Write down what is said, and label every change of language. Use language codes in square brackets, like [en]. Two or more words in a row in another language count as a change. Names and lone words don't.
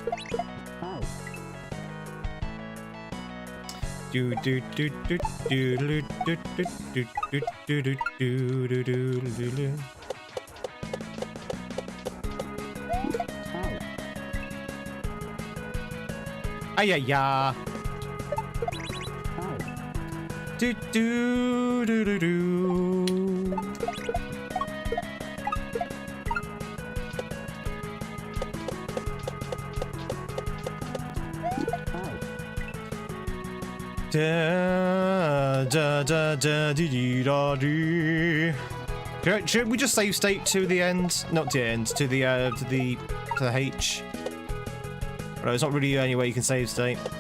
[en] Do do do do do do do do do do do do do do. Ay ay ay. Do do do do do. Da da da da dee da dee. Should we just save state to the end? Not to the end, to the H. No, there's not really any way you can save state.